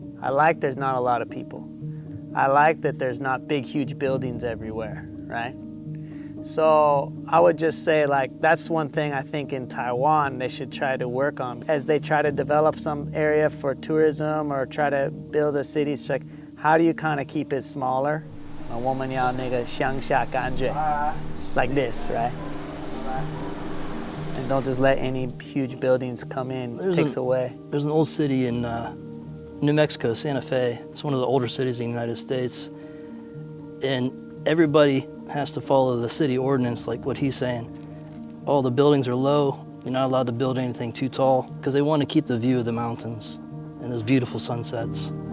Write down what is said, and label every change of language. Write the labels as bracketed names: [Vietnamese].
[English] I like there's not a lot of people. I like that there's not big, huge buildings everywhere, right? So I would just say, like, that's one thing I think in Taiwan they should try to work on. As they try to develop some area for tourism or try to build a city, it's like, how do you kind of keep it smaller? [Chinese] 我们要那个乡下感觉, [English] like this, right? And don't just let any huge buildings come in, takes away. There's an old city in New Mexico, Santa Fe. It's one of the older cities in the United States. And everybody has to follow the city ordinance, like what he's saying. All the buildings are low. You're not allowed to build anything too tall because they want to keep the view of the mountains and those beautiful sunsets.